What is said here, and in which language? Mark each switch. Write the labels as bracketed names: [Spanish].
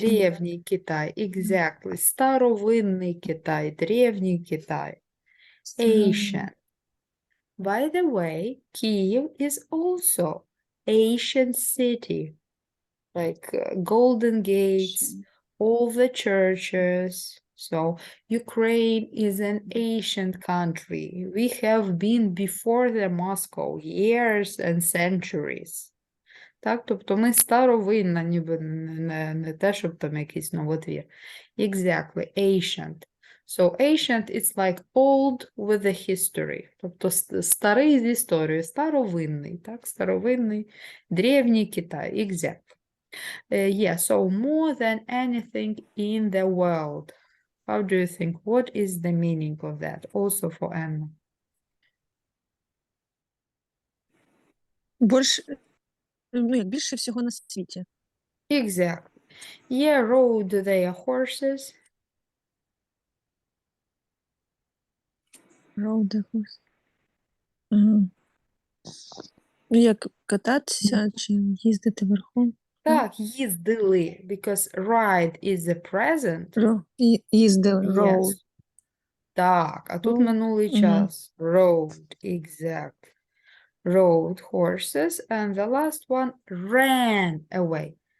[Ukrainian] Древній Китай, [English] exactly. [Ukrainian] Старовинний Китай, древній Китай. [English] Ancient. By the way, Kyiv is also ancient city, like golden gates, all the churches. So Ukraine is an ancient country. We have been before the Moscow years and centuries. [Ukrainian] Так, тобто ми старовинна, ніби не те, щоб там якийсь новотвір. [English] Exactly, ancient. So ancient it's like old with a history. [Ukrainian] Тобто старий з історією, старовинний, так, старовинний, древній Китай, [English] exactly. Yeah, so more than anything in the world. How do you think? What is the meaning of that? Also for Anna. [Ukrainian] Більше всього на світі. [English] Exactly. Yeah, rode their horses. Rode the horse. Ага. [Ukrainian] Як кататися чи їздити верхом? Так, їздили, [English] because ride is the present. [Ukrainian] Їздили, [English] Yes. rode. [Ukrainian] Так, а тут [English] Rode. [Ukrainian] минулий Мгм. час. [English] Rode, exactly. Rode horses, and the last one ran away.